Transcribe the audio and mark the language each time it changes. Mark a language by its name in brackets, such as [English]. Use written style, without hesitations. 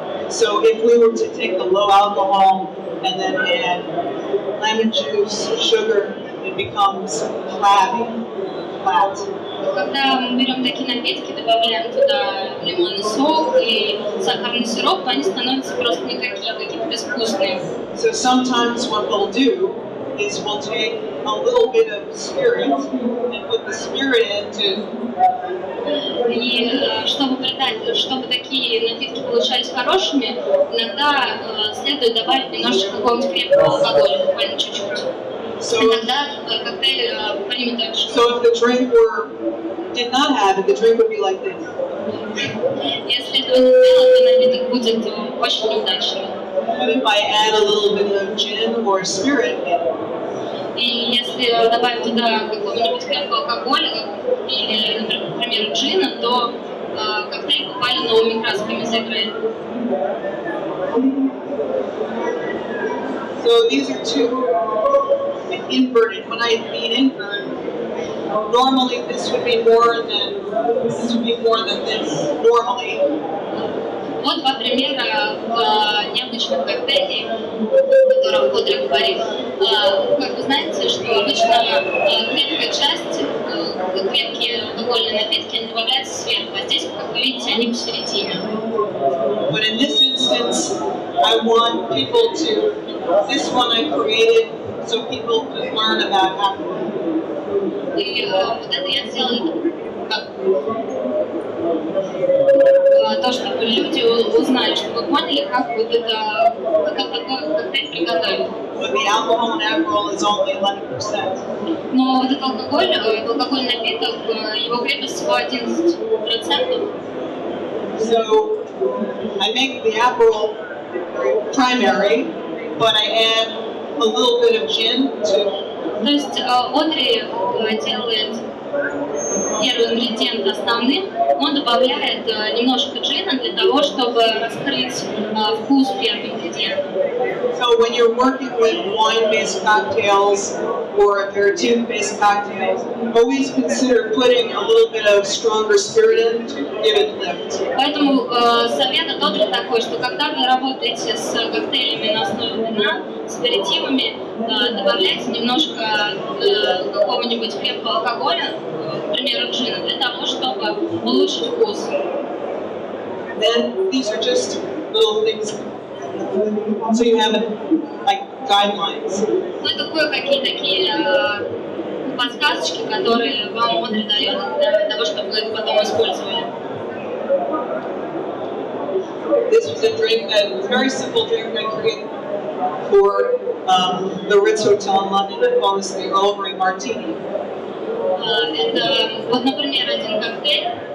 [English] So if we were to take the low alcohol and then add lemon juice, sugar, it becomes flabby, flat. [Russian] Когда мы берем такие напитки, добавляем туда лимонный сок и сахарный сироп, то они становятся просто никакие, какие-то безвкусные. [English] So sometimes what we'll do is we'll take a little bit of spirit and put the spirit into. [Russian] И чтобы такие напитки получались хорошими, иногда следует добавить немножечко какого-нибудь крепкого алкоголя, буквально чуть-чуть. [English] So, [Russian] И тогда коктейль примет дальше. [English] so if the drink did not have it, the drink would be like this. [Russian] Если этого не сделать, то напиток будет очень неудачным. [English] But if I add a little bit of gin or spirit, [Russian] И если добавить туда какого-нибудь крепкого алкоголя или, например, джина, то коктейль буквально новыми красками заиграет. [English] so these are two inverted. When I mean invert, normally this would be more than this normally. [Russian] Вот два примера необычных коктейлей, о которых Одри говорит. Как вы знаете, что обычно крепкая часть, крепкие алкогольные напитки, они добавляются сверху, а здесь, как вы видите, они посередине. [English] But in this instance, I want people to, this one I created so people could learn about alcohol. [Russian] И вот это я сделала как то, чтобы люди узнали, чтобы поняли, как вот это, как такой коктейль приготовить. [English] But the alcohol in alcohol is only 11%. [Russian] Но вот этот алкогольный напиток, его крепость всего 11%. [English] So I make the alcohol primary, but I add a little bit of gin to. [Russian] То есть Одри делает первый ингредиент основным, он добавляет немножко джина для того, чтобы раскрыть вкус первого ингредиента. [English] So when you're working with wine-based cocktails or aperitif-based cocktails, always consider putting a little bit of stronger spirit in to give it lift. [Russian] Поэтому совет тот же такой, что когда вы работаете с коктейлями на основе вина, с аперитивами, добавляйте немножко какого-нибудь крепкого алкоголя, к примеру, джина, для того, чтобы улучшить вкус. [English] Then these are just little things, so you have like guidelines. [Russian] Ну, это кое-какие такие подсказочки, которые вам Одри дает для того, чтобы вы это потом использовали. [English] This was a drink that was a very simple drink I created for the Ritz Hotel in London. I call this the Earl Grey Martini. [Russian] Это, вот, например, один коктейль.